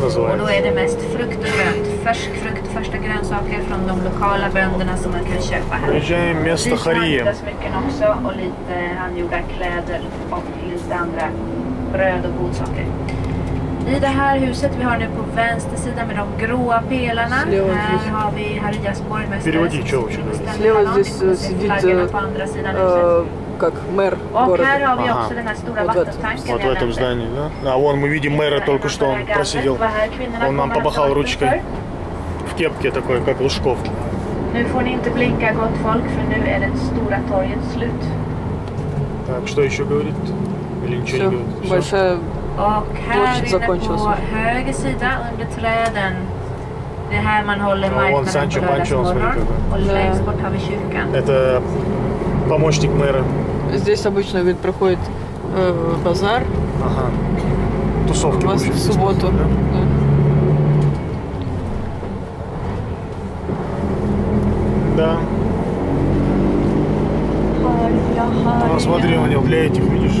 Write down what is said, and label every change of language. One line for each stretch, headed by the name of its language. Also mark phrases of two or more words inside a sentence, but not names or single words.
Swedish: Och då är det mest frukt och grönt. Färsk frukt, första grönsaker från de lokala bönderna som man kan köpa här. Smycken också och lite handgjorda kläder och lite andra bröd och godsaker. I det här huset vi har nu på vänster sida med de gråa pelarna, här har vi Harias borgmästare.
Russian: Слева здесь сидит как мэр города.
Swedish: Här har vi också den här stora vattentanken.
Russian: Вот в этом здании, да? А вон мы видим мэра только что, он просидел. Он нам помахал ручкой в кепке такой, как Лужков.
Swedish: Nu får ni inte blinka gott folk, för nu är det stora torget slut.
Russian: Так, что еще говорит? Или ничего не говорит? Большая
Swedish: och här inne på höger sida under träden, det är här man håller marknaden på lördagsmorgon. Och längst bort har vi kyrkan.
Russian: Это помощник мэра. Здесь обычно, говорит, проходит базар. Ага. Тусовки в субботу. Да. Да. Ну, смотри, у него для этих, видишь?